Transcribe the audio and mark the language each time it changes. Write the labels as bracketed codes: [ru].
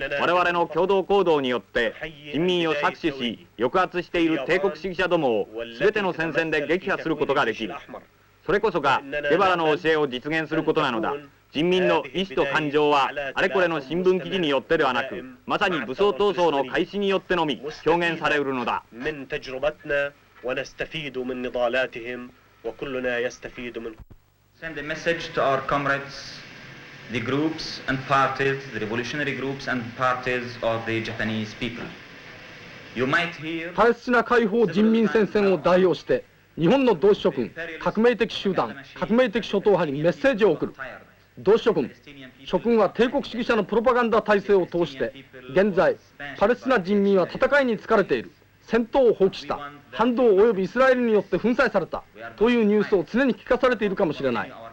[ja] 我々の共同行動によって人民を搾取し抑圧している帝国主義者どもを全ての戦線で撃破することができる。それこそがゲバラの教えを実現することなのだ。人民の意志と感情はあれこれの新聞記事によってではなく、まさに武装闘争の開始によってのみ表現されうるのだ。 [en] Send a message to our comrades, the groups and parties, the revolutionary groups and parties of the Japanese people. You might hear [ja] パレスチナ解放人民戦線を代表して日本の同志諸君、革命的集団、革命的諸党派にメッセージを送る。同志諸君、諸君は帝国主義者のプロパガンダ体制を通して現在パレスチナ人民は戦いに疲れている、戦闘を放棄した、反動及びイスラエルによって粉砕されたというニュースを常に聞かされているかもしれない。